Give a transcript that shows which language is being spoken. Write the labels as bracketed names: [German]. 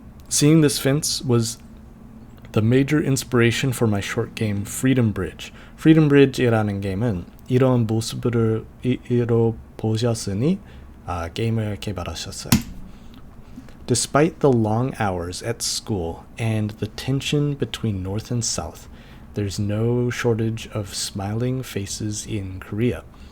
[English] Seeing this fence was the major inspiration for my short game Freedom Bridge. [Korean] Freedom Bridge이라는 게임은 이런 모습으로 보셨으니 게임을 개발하셨어요. [English] Despite the long hours at school and the tension between North and South, there's no shortage of smiling faces in Korea.